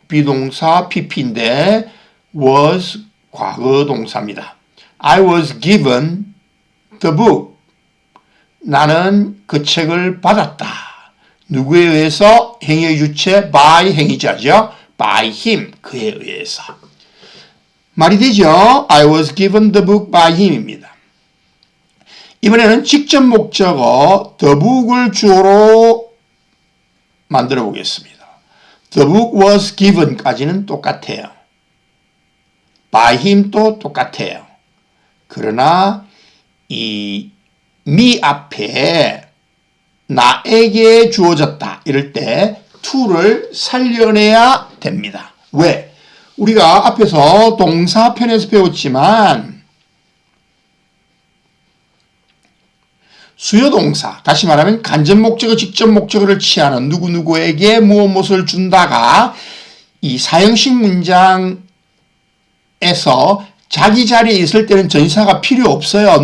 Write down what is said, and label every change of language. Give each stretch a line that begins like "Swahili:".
Korean: 비동사 pp인데 was 과거 동사입니다.
English: I was given the book.
Korean: 나는 그 책을 받았다. 누구에 의해서? 행위의 주체 by 행위자죠.
English: by him.
Korean: 그에 의해서. 말이 되죠?
English: I was given the book by him입니다.
Korean: 이번에는 직접 목적어 the book을 주어로 만들어 보겠습니다.
English: The book was given까지는
Korean: 똑같아요.
English: by him
Korean: 도 똑같아요. 그러나 이 me 앞에 나에게 주어졌다 이럴 때 to를 살려내야 됩니다. 왜? 우리가 앞에서 동사편에서 배웠지만 수요동사, 다시 말하면 간접 목적어, 직접 목적어를 취하는 누구누구에게 무엇을 준다가 이 사형식 문장에서 자기 자리에 있을 때는 전치사가 필요 없어요.